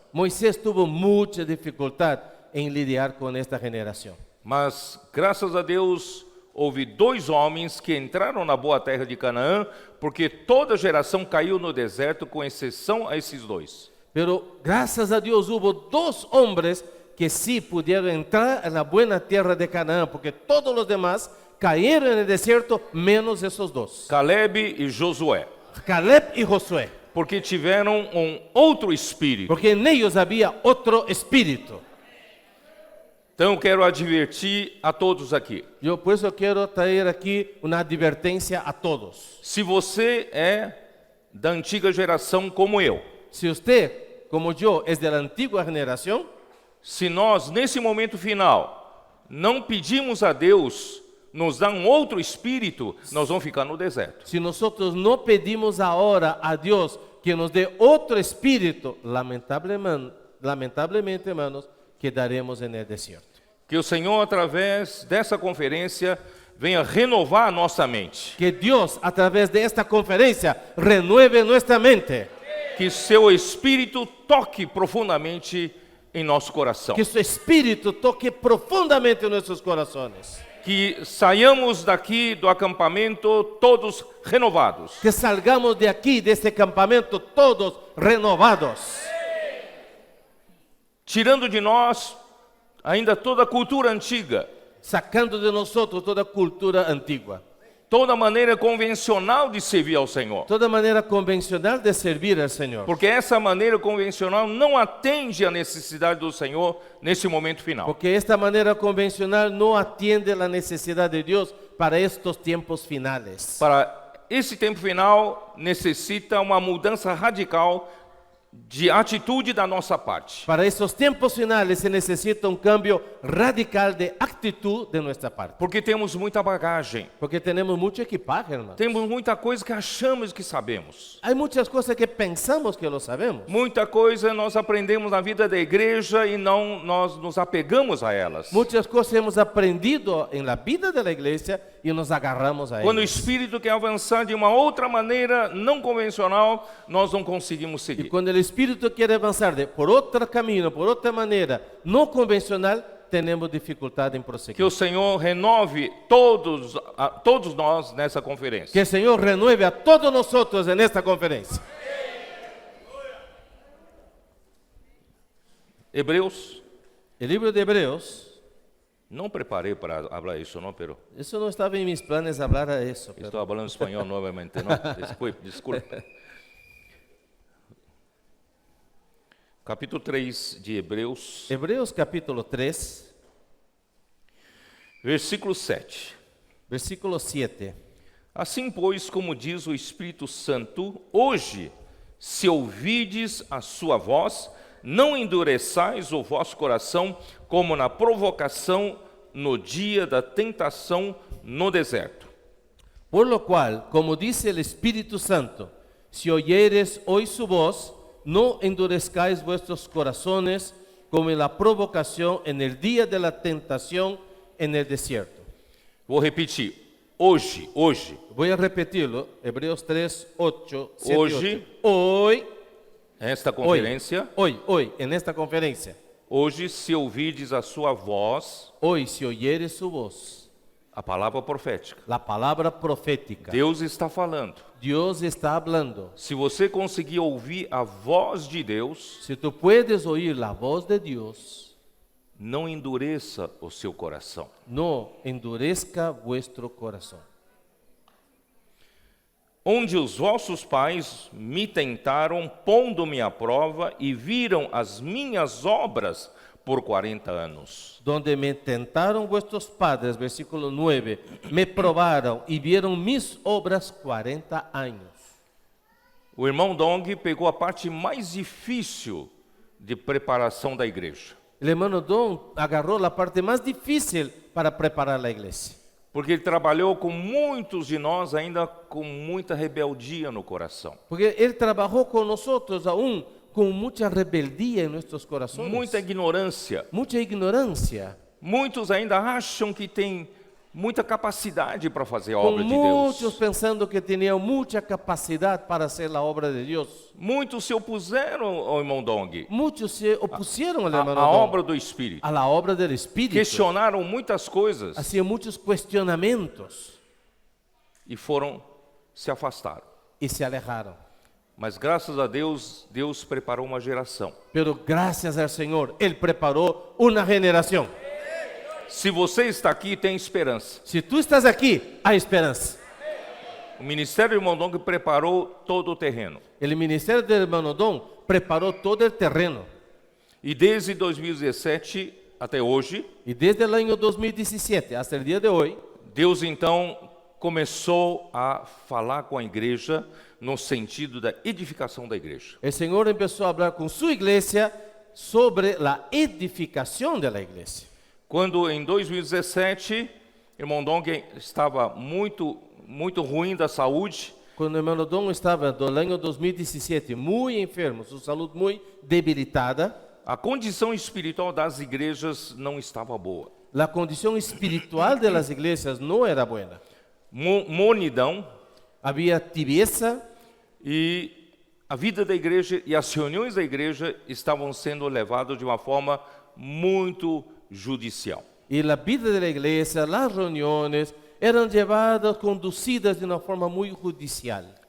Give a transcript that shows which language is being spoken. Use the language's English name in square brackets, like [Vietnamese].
[Spanish] Moisés tuvo mucha dificultad en lidiar con esta generación. [Portuguese] Mas, graças a Deus, houve 2 homens que entraram na boa terra de Canaã, porque toda geração caiu no deserto, com exceção a esses 2. [Spanish] Pero gracias a Dios hubo 2 hombres que sí pudieron entrar en la buena tierra de Canaán, porque todos los demás cayeron en el desierto, menos esos 2. [Portuguese] Caleb e Josué, [Spanish] Caleb y Josué, [Portuguese] porque tiveram outro espírito. [Spanish] porque en ellos había otro espíritu. [Portuguese] Então, eu quero advertir a todos aqui. [Spanish] Yo por eso quiero traer aquí una advertencia a todos. [Portuguese] Se você é da antiga geração como eu, [Spanish] Si usted, como yo, es de la antigua generación, [Portuguese] se nós, nesse momento final, não pedimos a Deus nos dar outro espírito, nós vamos ficar no deserto. [Spanish] si nosotros no pedimos ahora a Dios que nos dé otro espíritu, lamentablemente, hermanos, quedaremos en el desierto. [Portuguese] Que o Senhor, através dessa conferência, venha renovar a nossa mente. [Spanish] Que Dios, a través de esta conferencia, renueve nuestra mente. [Portuguese] Que seu Espírito toque profundamente em nosso coração. [Spanish] Que su espíritu toque profundamente en nuestros corazones. [Portuguese] Que saiamos daqui do acampamento todos renovados. [Spanish] Que salgamos de aquí, de este campamento, todos renovados. [Portuguese] Tirando de nós ainda toda a cultura antiga, [Spanish] Sacando de nosotros toda cultura antigua. [Portuguese] toda maneira convencional de servir ao Senhor. [Spanish] Toda manera convencional de servir al Señor. [Portuguese] Porque essa maneira convencional não atende à necessidade do Senhor nesse momento final. [Spanish] Porque esta manera convencional no atiende la necesidad de Dios para estos tiempos finales. [Portuguese] Para esse tempo final, necessita uma mudança radical de atitude da nossa parte. [Spanish] Para estos tiempos finales se necesita un cambio radical de actitud de nuestra parte. [Portuguese] Porque temos muita bagagem. [Spanish] Porque tenemos mucho equipaje, hermano. [Portuguese] Temos muita coisa que achamos que sabemos. [Spanish] Hay muchas cosas que pensamos que lo sabemos. [Portuguese] Muita coisa nós aprendemos na vida da igreja e não nós nos apegamos a elas. [Spanish] Muchas cosas hemos aprendido en la vida de la iglesia y nos agarramos a [Portuguese] Quando o [Spanish] ellas. [Portuguese] Espírito quer avançar de uma outra maneira não convencional, nós não conseguimos [Spanish] Y [Portuguese] seguir. [Spanish] cuando el Espíritu quiere avanzar por otro camino, por otra manera, no convencional, tenemos dificultad en [Portuguese] Que [Spanish] proseguir. [Portuguese] o Senhor renove todos nós nessa conferência. [Spanish] Que el Señor renueve a todos nosotros en esta conferencia. [Portuguese] Hebreus, [Spanish] El libro de Hebreos, [Portuguese] não preparei para falar isso, não, [Spanish] pero eso no estaba en mis planes hablar a eso. pero- [Portuguese] estou falando espanhol novamente, não? Desculpe. Capítulo 3 de Hebreus, [Spanish] Hebreos capítulo 3, [Portuguese] versículo 7. [Spanish] versículo 7. [Portuguese] Assim, pois, como diz o Espírito Santo, hoje, se ouvides a sua voz, não endureçais o vosso coração, como na provocação no dia da tentação no deserto. [Spanish] Por lo cual, como dice el Espíritu Santo, si oyeres hoy su voz, no endurezcáis vuestros corazones como en la provocación en el día de la tentación en el desierto. [Portuguese] Vou repetir. Hoje, [Spanish] Voy a repetirlo, Hebreos 3, 8, 7, [Portuguese] Hoje, [Spanish] 8. Hoy, [Portuguese] esta conferência, [Spanish] hoy, en esta conferencia, [Portuguese] hoje, se ouvides a sua voz, [Spanish] hoy si oyeres su voz, [Portuguese] a palavra profética, [Spanish] la palabra profética, [Portuguese] Deus está falando. [Spanish] Dios está hablando. [Portuguese] Se você conseguir ouvir a voz de Deus, [Spanish] Si tú puedes oír la voz de Dios, [Portuguese] não endureça o seu coração. [Spanish] no endurezca vuestro corazón. [Portuguese] Onde os vossos pais me tentaram, pondo-me à prova, e viram as minhas obras por 40 anos. [Spanish] Donde me tentaron vuestros padres, versículo 9, me probaron y vieron mis obras 40 años. [Portuguese] O irmão Dong pegou a parte mais difícil de preparação da igreja. [Spanish] El hermano Don agarró la parte más difícil para preparar la iglesia. [Portuguese] Porque ele trabalhou com muitos de nós ainda com muita rebeldia no coração. [Spanish] Porque Él trabajó con nosotros aún con mucha rebeldía en nuestros corazones. [Portuguese] Muita ignorância. [Spanish] Mucha ignorancia. [Portuguese] Muitos ainda acham que tem muita capacidade para fazer a [Spanish] con [Portuguese] obra de [Spanish] muchos [Portuguese] Deus. [Spanish] pensando que tenían mucha capacidad para hacer la obra de Dios. [Portuguese] Muitos se opuseram ao irmão Dong, [Spanish] Muchos se opusieron al [Portuguese] a [Spanish] hermano [Portuguese] obra [Spanish] Dong, [Portuguese] do Espírito. [Spanish] a la obra del Espíritu. [Portuguese] Questionaram muitas coisas [Spanish] Hacían muchos cuestionamientos [Portuguese] e se afastaram. [Spanish] y se alejaron. [Portuguese] Mas graças a Deus, Deus preparou uma geração. [Spanish] Pero gracias al Señor, Él preparó una generación. [Portuguese] Se você está aqui, tem esperança. [Spanish] Si tú estás aquí, hay esperanza. [Portuguese] O Ministério do Irmão Dong preparou todo o terreno. [Spanish] El ministerio del hermano Don preparó todo el terreno. [Portuguese] E desde 2017 até hoje, [Spanish] Y desde el año 2017 hasta el día de hoy, [Portuguese] Deus então começou a falar com a igreja no sentido da edificação da igreja. [Spanish] el Señor empezó a hablar con su iglesia sobre la edificación de la iglesia. [Portuguese] Quando em 2017, irmão Dong estava muito ruim da saúde, [Spanish] Cuando el hermano Don estaba del año 2017 muy enfermo, su salud muy debilitada, [Portuguese] a condição espiritual das igrejas não estava boa. [Spanish] la condición espiritual de las iglesias no era buena. [Portuguese] Monidão, [Spanish] Había tibieza [Portuguese] e a vida da igreja e as reuniões da igreja estavam sendo levadas de uma forma muito judicial. [Spanish] y la vida de la iglesia, las reuniones, eran llevadas, conducidas de una forma muy judicial.